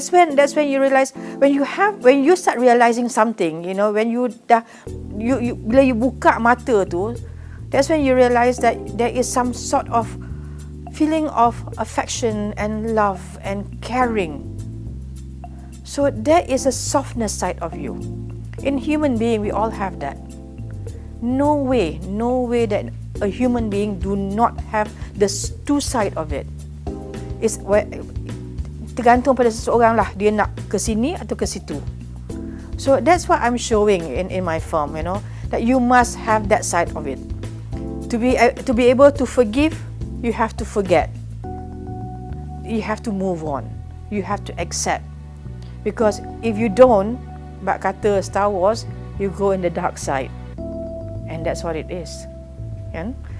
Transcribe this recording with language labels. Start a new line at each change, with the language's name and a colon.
English: That's when you realize, when you start realizing something, you know, when you bila you buka mata tu, that's when you realize that there is some sort of feeling of affection and love and caring. So there is a softness side of you. In human being, we all have that. No way that a human being do not have the two side of it.
Malay: It's tergantung pada seseorang lah, dia nak ke sini atau ke situ.
English: So that's what I'm showing in my film, you know, that you must have that side of it. To be able to forgive, you have to forget. You have to move on. You have to accept. Because if you don't, bak kata Star Wars, you go in the dark side. And that's what it is. Yeah?